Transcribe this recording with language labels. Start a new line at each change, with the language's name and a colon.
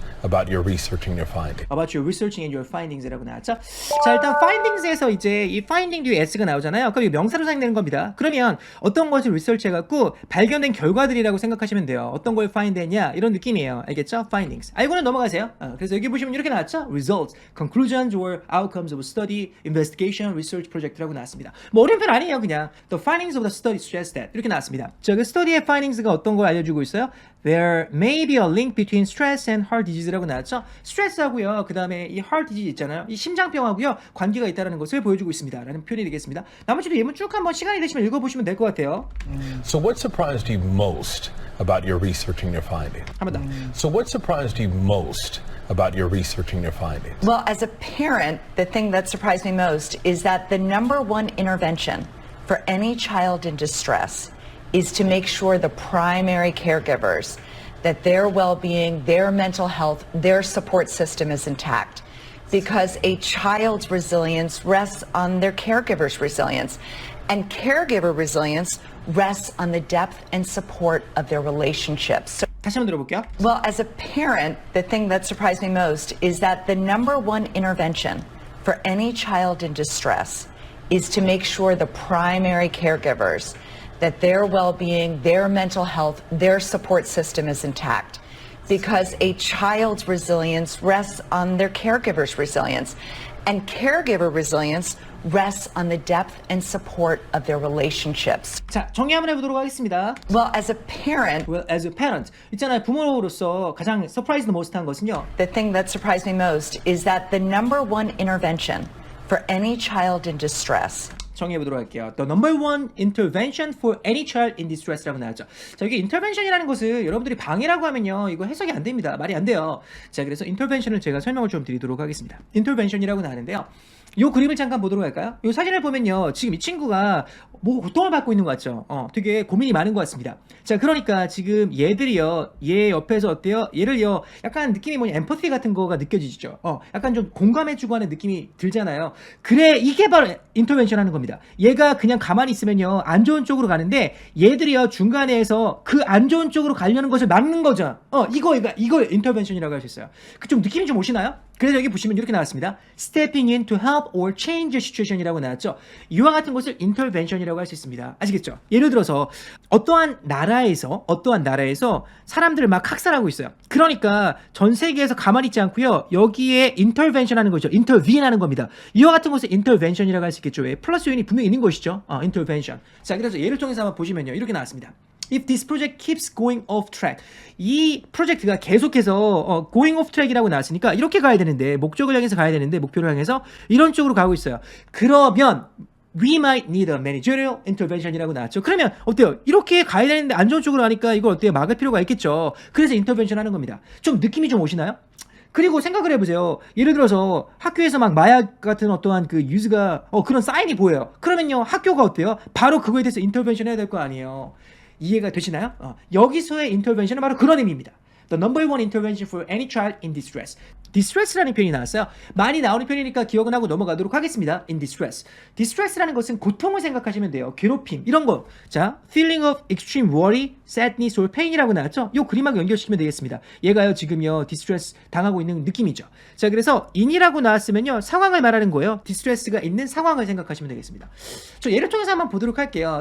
English: about your research and your findings? About your researching and your findings이라고
Korean: 나왔죠. 자, 일단 findings에서 이제 이 finding 뒤에 s가 나오잖아요. 그럼 이 명사로 사용되는 겁니다. 그러면 어떤 것을 research해갖고 발견된 결과들이라고 생각하시면 돼요. 어떤 걸 find했냐 이런 느낌이에요. 알겠죠? findings. 알고는 넘어가세요. 그래서 여기 보시면 이렇게 나왔죠.
English: results, conclusions or outcomes of a study, investigation, research project라고
Korean: 나왔습니다. 뭐 어려운 편 아니에요. 그냥
English: the findings of the study suggest that
Korean: 이렇게 나왔습니다. 자, 그 스터디의 findings가 어떤 걸 알려주고 있어요?
English: There may be a link between stress and heart disease라고
Korean: 나왔죠. 스트레스하고요. 그 다음에 이 heart disease 있잖아요. 이 심장병하고요. 관계가 있다는 것을 보여주고 있습니다. 라는 표현이 되겠습니다. 나머지도 예문 쭉 한번 시간이 되시면 읽어보시면 될 것 같아요.
English: So what surprised you most about your research and your findings?
Korean: 한 번 더.
English: So what surprised you most about your research and your findings? Well, as a parent, the thing that surprised me most is that the number one intervention for any child in distress is to make sure the primary caregivers, that their well-being, their mental health, their support system is intact. Because a child's resilience rests on their caregiver's resilience. And caregiver resilience rests on the depth and support of their relationships. So,
Korean: 다시 한번 들어볼게요.
English: well, as a parent, the thing that surprised me most is that the number one intervention for any child in distress is to make sure the primary caregivers, that their well-being, their mental health, their support system is intact. Because a child's resilience rests on their caregiver's resilience. And caregiver resilience rests on the depth and support of their relationships.
Korean: 자, 정리 한번 해보도록 하겠습니다.
English: Well, as a parent, Well, as a parent.
Korean: 있잖아요. 부모로서 가장 surprised most 한 것은요.
English: the thing that surprised me most is that the number one intervention for any child in distress
Korean: 정리해보도록 할게요.
English: The number one intervention for any child in distress라고 나왔죠.
Korean: 자, 이게 intervention이라는 것을 여러분들이 방해라고 하면요, 이거 해석이 안 됩니다. 말이 안 돼요. 자, 그래서 intervention을 제가 설명을 좀 드리도록 하겠습니다. intervention이라고 나왔는데요. 이 그림을 잠깐 보도록 할까요? 이 사진을 보면요, 지금 이 친구가 뭐 고통을 받고 있는 것 같죠? 되게 고민이 많은 것 같습니다. 자, 그러니까 지금 얘들이요, 얘 옆에서 어때요? 얘를요, 약간 느낌이 뭐냐, 엠퍼티 같은 거가 느껴지죠? 약간 좀 공감해주고 하는 느낌이 들잖아요. 그래, 이게 바로 인터벤션 하는 겁니다. 얘가 그냥 가만히 있으면요, 안 좋은 쪽으로 가는데, 얘들이요, 중간에서 그 안 좋은 쪽으로 가려는 것을 막는 거죠. 이거 인터벤션이라고 할 수 있어요. 그 좀 느낌이 좀 오시나요? 그래서 여기 보시면 이렇게 나왔습니다.
English: Stepping in to help or change the situation이라고 나왔죠.
Korean: 이와 같은 것을 intervention이라고 할 수 있습니다. 아시겠죠? 예를 들어서 어떠한 나라에서 사람들을 막 학살하고 있어요. 그러니까 전 세계에서 가만히 있지 않고요. 여기에 intervention 하는 거죠. intervene 하는 겁니다. 이와 같은 것을 intervention이라고 할 수 있겠죠. 왜? 플러스 요인이 분명히 있는 것이죠. intervention. 자, 그래서 예를 통해서 한번 보시면요. 이렇게 나왔습니다.
English: If this project keeps going off track.
Korean: 이 프로젝트가 계속해서
English: going off track
Korean: 이라고 나왔으니까 이렇게 가야 되는데, 목적을 향해서 가야 되는데, 목표를 향해서 이런 쪽으로 가고 있어요. 그러면
English: we might need a managerial intervention이라고 나왔죠.
Korean: 그러면 어때요? 이렇게 가야 되는데 안 좋은 쪽으로 가니까 이걸 어때요? 막을 필요가 있겠죠. 그래서 intervention 하는 겁니다. 좀 느낌이 좀 오시나요? 그리고 생각을 해보세요. 예를 들어서 학교에서 막 마약 같은 어떠한 그 유즈가 그런 사인이 보여요. 그러면요, 학교가 어때요? 바로 그거에 대해서 인터벤션 해야 될 거 아니에요. 이해가 되시나요? 여기서의 인터벤션은 바로 그런 의미입니다.
English: the number one intervention for any child in distress.
Korean: distress라는 표현이 나왔어요. 많이 나오는 표현이니까 기억은 하고 넘어가도록 하겠습니다.
English: in distress.
Korean: distress라는 것은 고통을 생각하시면 돼요. 괴롭힘 이런 거.
English: 자, feeling of extreme worry, sadness or pain이라고 나왔죠.
Korean: 요 그림하고 연결시키면 되겠습니다. 얘가요 지금요 distress 당하고 있는 느낌이죠. 자, 그래서 in이라고 나왔으면요 상황을 말하는 거예요. distress가 있는 상황을 생각하시면 되겠습니다. 저 예를 통해서 한번 보도록 할게요.